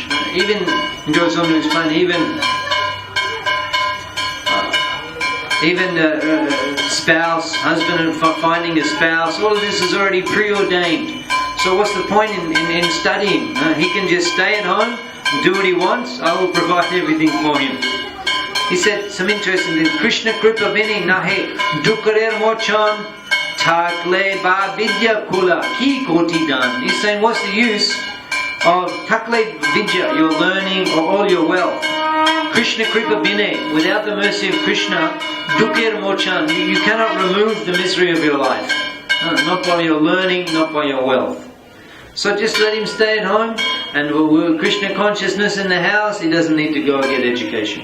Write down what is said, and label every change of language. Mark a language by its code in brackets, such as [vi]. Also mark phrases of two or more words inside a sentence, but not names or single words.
[en] Even, he goes on to explain, even the spouse, husband and finding a spouse, all of this is already preordained. So what's the point in studying? He can just stay at home and do what he wants. I will provide everything for him. He said some interesting things. [bn] কৃষ্ণ কৃপা বিনি নাহে দুখের মোচন থাকলে বা বিদ্যা কুল কি কোটি ধন. [en] He's saying, what's the use of [bn] থাকলে বিদ্যা, [en] your learning, or all your wealth. [bn] কৃষ্ণ কৃপা বিনে, [en] without the mercy of Krishna, [bn] দুখের মোচন, [en] you cannot remove the misery of your life. Not by your learning, not by your wealth. So just let him stay at home, and with Krishna consciousness in the house, he doesn't need to go and get education.